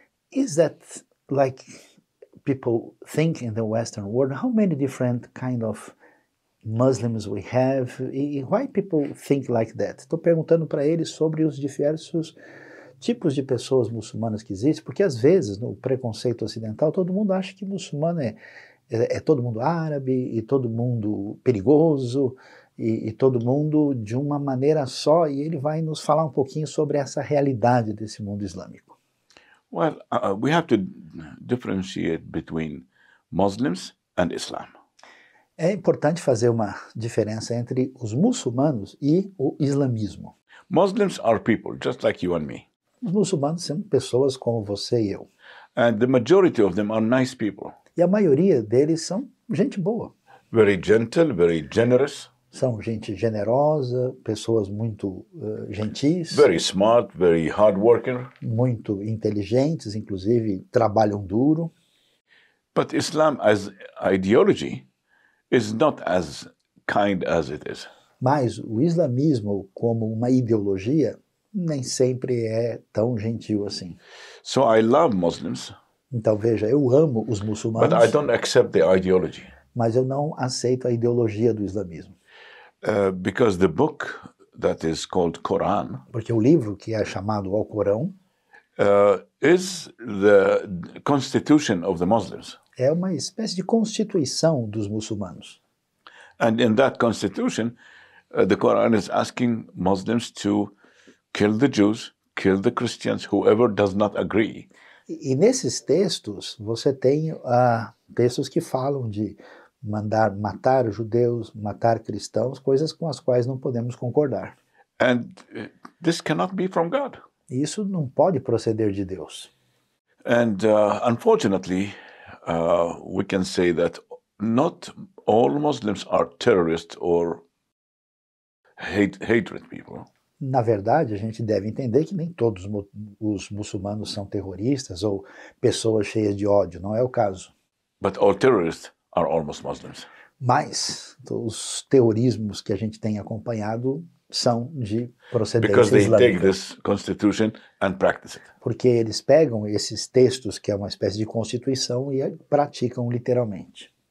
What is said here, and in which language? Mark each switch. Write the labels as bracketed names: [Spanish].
[English] Is that like people think in the Western world? How many different kind of Muslims we have? Why people think like that? [Portuguese] Estou perguntando para eles sobre os diversos tipos de pessoas muçulmanas que existem, porque às vezes no preconceito ocidental todo mundo acha que muçulmano é todo mundo árabe e todo mundo perigoso e todo mundo de uma maneira só, e ele vai nos falar um pouquinho sobre essa realidade desse mundo islâmico. [English] Well, we have to differentiate between Muslims and Islam. [Portuguese] É importante fazer uma diferença entre os muçulmanos e o islamismo. [English] Muslims are people just like you and me. [Portuguese] Os muçulmanos são pessoas como você e eu. [English] And the majority of them are nice people. [Portuguese] E a maioria deles são gente boa. [English] Very gentle, very generous. [Portuguese] São gente generosa, pessoas muito gentis. [English] Very smart, very hardworking. [Portuguese] Muito inteligentes, inclusive trabalham duro. [English] But Islam as ideology is not as kind as it is. [Portuguese] Mas o islamismo como uma ideologia nem sempre é tão gentil assim. [English] So I love Muslims. [Portuguese] Então veja, eu amo os muçulmanos, [English] but I don't accept the ideology. [Portuguese] Mas eu não aceito a ideologia do islamismo. [English] Because the book that is called Quran, [Portuguese] porque o livro que é chamado Alcorão, [English] is the constitution of the Muslims. [Portuguese] É uma espécie de constituição dos muçulmanos. [English] And in that constitution, the Quran is asking Muslims to kill the Jews, kill the Christians, whoever does not agree. [Portuguese] E nesses textos, você tem textos que falam de mandar matar judeus, matar cristãos, coisas com as quais não podemos concordar. [English] And this cannot be from God. [Portuguese] E isso não pode proceder de Deus. [English] And unfortunately, we can say that not all Muslims are terrorists or hatred people. [Portuguese] Na verdade, a gente deve entender que nem todos os muçulmanos são terroristas ou pessoas cheias de ódio, não é o caso. [English] But all terrorists are almost Muslims. [Portuguese] Mas os terrorismos que a gente tem acompanhado são de procedência [English] Because they [Portuguese] islâmica. [English] take this constitution and practice it. [Portuguese] Porque eles pegam esses textos, que é uma espécie de constituição, e praticam literalmente.